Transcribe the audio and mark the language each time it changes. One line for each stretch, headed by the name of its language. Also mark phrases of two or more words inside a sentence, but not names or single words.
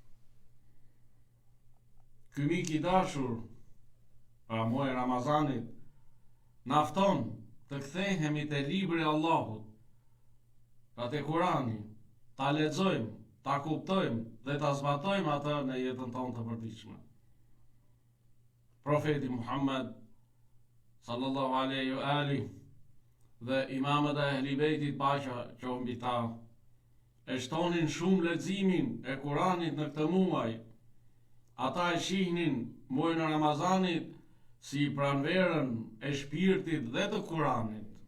Albanian: Ky mik i dashur, pra muaji Ramazanit, na fton të kthehemi te libri i Allahut, pra te Kurani, ta lexojmë, ta kuptojmë dhe ta zbatojmë atë në jetën tonë të përditshme. Profeti Muhammed
Arabic: صلى الله عليه وآله
Albanian: dhe imamët e Ehli Bejtit paqja qoftë mbi ta, e shtonin shumë leximin e Kuranit në këtë muaj. Ata e shihnin muajin e Ramazanit si pranverën e shpirtit dhe të Kuranit.